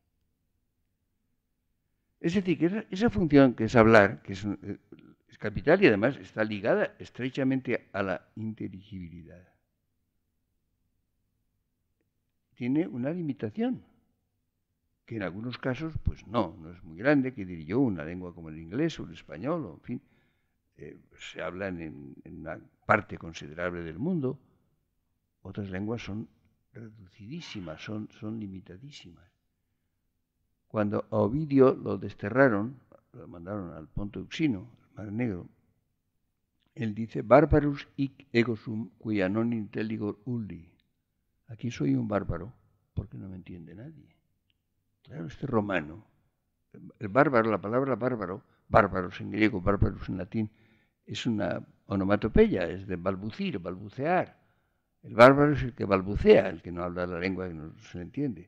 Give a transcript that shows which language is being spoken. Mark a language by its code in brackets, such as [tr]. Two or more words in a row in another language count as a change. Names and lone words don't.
[es] Es decir, que esa función que es hablar, que es capital y además está ligada estrechamente a la inteligibilidad, tiene una limitación, que en algunos casos, pues no es muy grande, que diría yo, una lengua como el inglés o el español, o en fin, se hablan en una parte considerable del mundo. Otras lenguas son reducidísimas, son limitadísimas. Cuando a Ovidio lo desterraron, lo mandaron al Ponto Euxino, al Mar Negro, él dice, [la] Barbarus hic ego sum, quia non intelligor ulli. [es] Aquí soy un bárbaro, porque no me entiende nadie. Claro, este romano, el bárbaro, la palabra bárbaro, bárbaros en griego, bárbaros en latín, es una onomatopeya, es de balbucir, balbucear. El bárbaro es el que balbucea, el que no habla la lengua que no se le entiende.